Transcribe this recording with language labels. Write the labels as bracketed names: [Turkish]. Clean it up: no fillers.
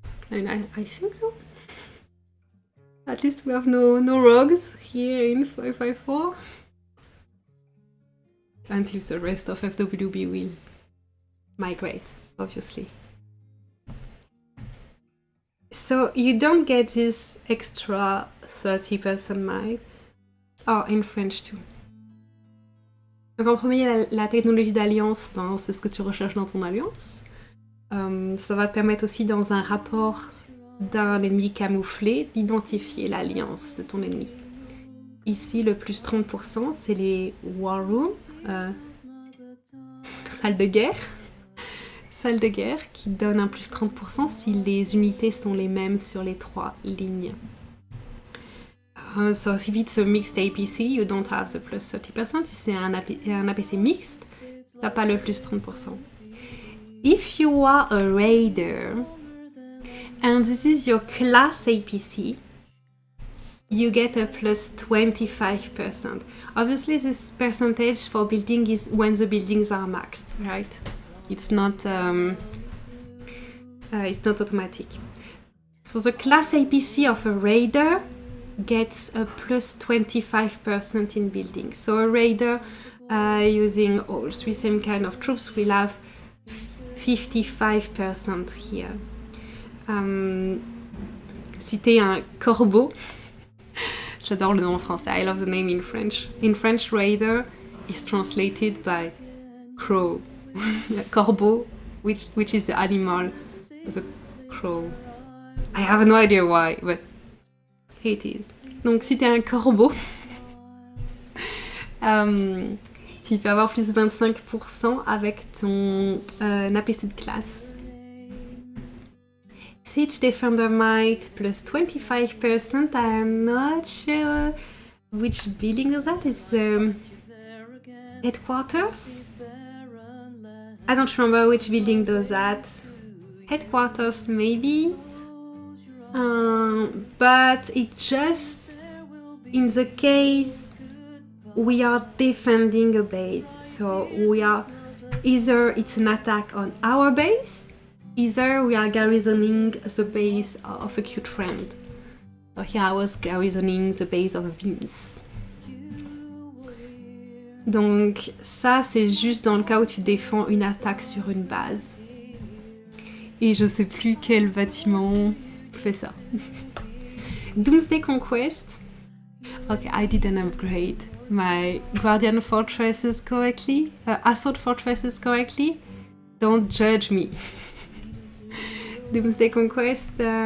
[English] I mean, I think so. At least we have no rogues here in 554. Until the rest of FWB will migrate, obviously. So you don't get this extra 30% might. Oh, in French too. [French] Donc en premier, la technologie d'alliance, ben, c'est ce que tu recherches dans ton alliance. Ça va te permettre aussi dans un rapport d'un ennemi camouflé d'identifier l'alliance de ton ennemi. Ici, le plus 30%, c'est les war rooms, salles de guerre. Salle de guerre qui donne un plus 30% si les unités sont les mêmes sur les 3 lignes. [English] So if it's a mixed APC, you don't have the plus 30%. [French] Si c'est un APC mixte, t'as pas le plus 30%. [English] If you are a raider, and this is your class APC, you get a plus 25%. Obviously, this percentage for building is when the buildings are maxed, right? It's not automatic. So the class APC of a raider gets a plus 25% in building. So a raider using all 3 same kind of troops will have 55% here. [French] Si t'es un corbeau, j'adore le nom en français, [English] I love the name in French. In French, raider is translated by crow. Corbeau, which is the animal, the crow. I have no idea why, but here it is. [French] Donc si t'es un corbeau, tu peux avoir plus 25% avec ton APC de classe. [English] Siege Defender Might plus 25%, I'm not sure which building is that. It's headquarters? I don't remember which building does that. Headquarters, maybe. But it just, in the case we are defending a base. So we are, either it's an attack on our base, either we are garrisoning the base of a cute friend. So here I was garrisoning the base of Vince. [French] Donc ça, c'est juste dans le cas où tu défends une attaque sur une base. Et je sais plus quel bâtiment fait ça. [English] Doomsday Conquest. Okay, I didn't upgrade my Guardian Fortresses correctly. Assault Fortresses correctly. Don't judge me. Doomsday Conquest.